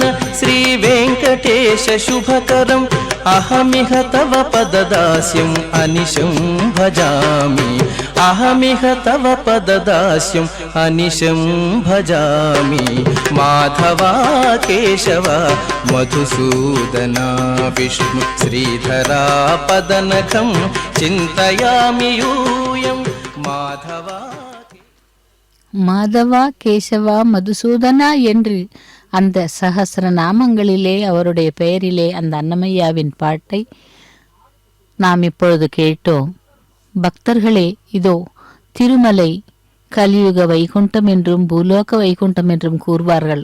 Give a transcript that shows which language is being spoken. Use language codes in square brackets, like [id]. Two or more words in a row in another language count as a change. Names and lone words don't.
[sa] श्री वेंकटेश शुभकरं अहमिह तव पददास्यम् अनिशं भजामि अहमिह तव पददास्यम् अनिशं भजामि माधवा केशव मधुसूदना विष्णु श्रीधरा पदनखं चिन्तयामि यूयम् [ta] மாதவா கேசவா மதுசூதனா என்று அந்த சகஸ்ர நாமங்களிலே அவருடைய பெயரிலே அந்த அன்னமையாவின் பாட்டை நாம் இப்பொழுது கேட்டோம். பக்தர்களே, இதோ திருமலை கலியுக வைகுண்டம் என்றும் பூலோக வைகுண்டம் என்றும் கூறுவார்கள்.